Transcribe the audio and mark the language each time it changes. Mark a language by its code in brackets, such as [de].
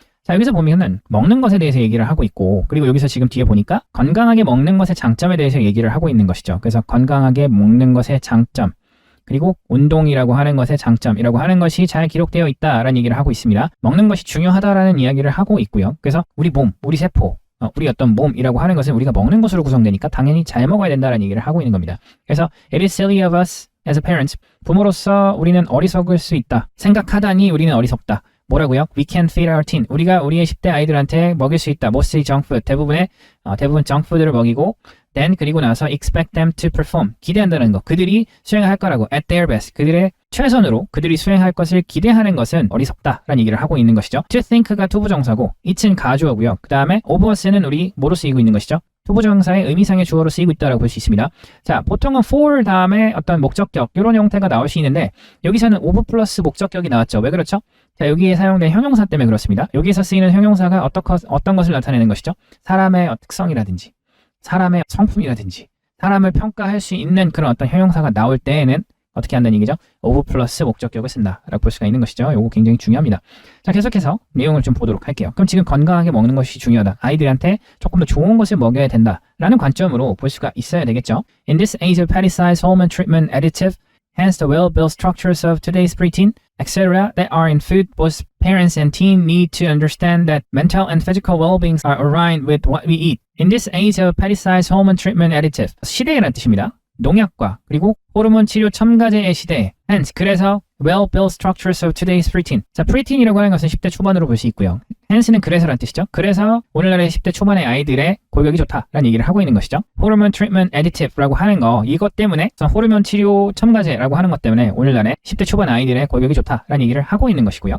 [ko] 자, 여기서 보면은 먹는 것에 대해서 얘기를 하고 있고, 그리고 여기서 지금 뒤에 보니까 건강하게 먹는 것의 장점에 대해서 얘기를 하고 있는 것이죠. 그래서 건강하게 먹는 것의 장점, 그리고 운동이라고 하는 것의 장점이라고 하는 것이 잘 기록되어 있다라는 얘기를 하고 있습니다. 먹는 것이 중요하다라는 이야기를 하고 있고요. 그래서 우리 몸, 우리 세포, 우리 어떤 몸이라고 하는 것은 우리가 먹는 것으로 구성되니까 당연히 잘 먹어야 된다는 얘기를 하고 있는 겁니다. 그래서 [en] it is silly of us as a parents. [ko] 부모로서 우리는 어리석을 수 있다. 생각하다니 우리는 어리석다. 뭐라고요? [en] We can feed our teen. [ko] 우리가 우리의 10대 아이들한테 먹일 수 있다. [en] mostly junk food. [ko] 대부분 [en] junk food를 [ko] 먹이고 [en] then [ko] 그리고 나서 [en] expect them to perform. [ko] 기대한다는 거. 그들이 수행할 거라고 [en] at their best. [ko] 그들의 최선으로 그들이 수행할 것을 기대하는 것은 어리석다라는 얘기를 하고 있는 것이죠. to think가 투부정사고 it은 가주어고요. 그 다음에 of us는 우리 뭐로 쓰이고 있는 것이죠? 투부정사의 의미상의 주어로 쓰이고 있다고 볼 수 있습니다. 자, 보통은 for 다음에 어떤 목적격 이런 형태가 나올 수 있는데 여기서는 of 플러스 목적격이 나왔죠. 왜 그렇죠? 자, 여기에 사용된 형용사 때문에 그렇습니다. 여기에서 쓰이는 형용사가 어떤 것을 나타내는 것이죠? 사람의 특성이라든지 사람의 성품이라든지 사람을 평가할 수 있는 그런 어떤 형용사가 나올 때에는 어떻게 한다는 얘기죠? of 플러스 목적격을 쓴다라고 볼 수가 있는 것이죠. 이거 굉장히 중요합니다. 자, 계속해서 내용을 좀 보도록 할게요. 그럼 지금 건강하게 먹는 것이 중요하다. 아이들한테 조금 더 좋은 것을 먹여야 된다라는 관점으로 볼 수가 있어야 되겠죠. [en] In this age of pesticide, hormone treatment, additive, hence the well-built structures of today's preteen, etc. that are in food, both parents and teen need to understand that mental and physical well-being are aligned with what we eat. In this age of pesticide, hormone treatment, additive. [ko] 시대라는 뜻입니다. 농약과 그리고 호르몬 치료 첨가제의 시대에 hence 그래서 [en] well-built structures of today's preteen. [ko] 자, preteen이라고 하는 것은 10대 초반으로 볼 수 있고요. hence는 그래서라는 뜻이죠. 그래서 오늘날의 10대 초반의 아이들의 골격이 좋다라는 얘기를 하고 있는 것이죠. 호르몬 트리트먼트 애디티브라고 하는 거 이것 때문에 호르몬 치료 첨가제라고 하는 것 때문에 오늘날의 10대 초반 아이들의 골격이 좋다라는 얘기를 하고 있는 것이고요.